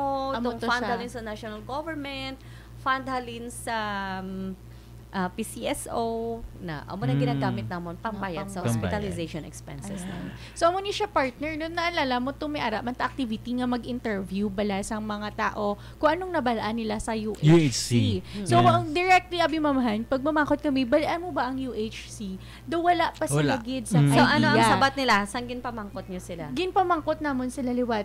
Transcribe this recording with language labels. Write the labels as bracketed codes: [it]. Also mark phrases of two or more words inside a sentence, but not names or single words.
[hil] Amo itong to fund siya. halin sa national government, fund halin sa PCSO na amo na ginagamit namon pambayad sa Pambayad. hospitalization expenses namin. So amo ni siya partner no, naalala mo to may ara man ta activity nga mag-interview bala sang mga tao kung anong nabalaan nila sa UHC. UHC. So Yeah. ang directly abi mamahan pag mamakot kami balaan mo ba ang UHC? Do wala pa sila Wala. gid sa So idea. ano ang sabat nila? Saan ginpamangkot niyo sila? Ginpamangkot namon sila liwat.